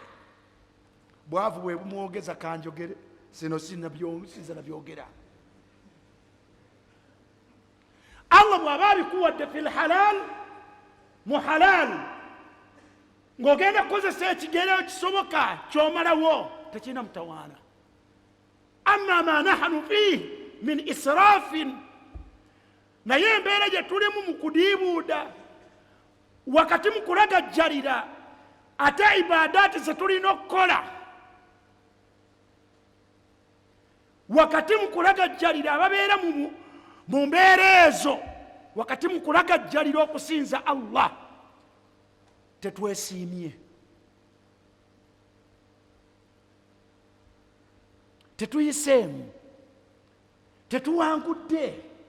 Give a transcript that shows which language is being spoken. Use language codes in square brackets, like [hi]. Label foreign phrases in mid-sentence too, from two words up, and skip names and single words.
[lg] Bwavu bwe bumwogeza kanjogere, sino sinza nabyogera. Allah bw'aba abikuwadde [ar] في الحلال [lg] mu halal ng'ogenda kukozesa ekigero kisoboka kyomalawo tekirina mutawaana. [ar] أما ما نحن فيه من إسراف, [lg] naye embeera gye tulimu mu kudiibuuda wakati mu kulagajjalira ate ibadaati ze tulina okukola wakati mu kulagajjalira ababeera mu mbeera ezo, wakati mu kulagajjalira okusinza Allah tetwesiimye, tetuyiseemu, tetuwangudde.